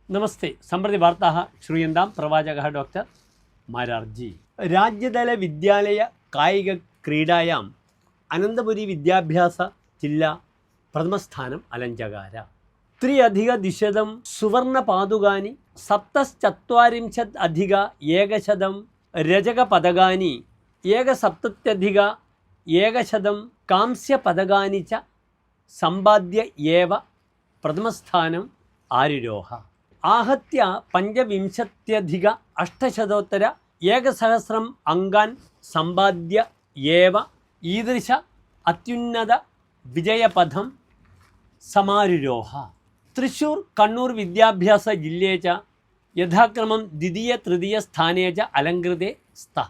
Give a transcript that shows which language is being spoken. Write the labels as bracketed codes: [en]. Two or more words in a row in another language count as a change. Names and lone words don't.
[sa] നമസ്തേ. സമ്പ്രതി വാർത്താः श्रूयन्तां प्रवाचकः डॉक्टर മാരാർജി. രാജ്യതല വിദ്യാലയ കായിക ക്രീഡായാം അനന്തപുരി വിദ്യാഭ്യാസ ജില്ലാ പ്രഥമസ്ഥാനം അലഞ്ചകാര. 3+200 സുവർണപാതുകാനി 47+100 രജകപദകാനി 170+100 കാംസ്യപദകാനി ച സമ്പാദ്യ ഏവ പ്രഥമസ്ഥാനം ആരുരോഹ. आहत्य 25,800 अंगान् संपाद्य एव ईदृश अत्युन्नत विजयपथं समारुरोह. तृश्शूर कण्णूर विद्याभ्यास जिल्ले च यथाक्रमं द्वितीय तृतीय स्थाने च अलङ्कृते स्तः.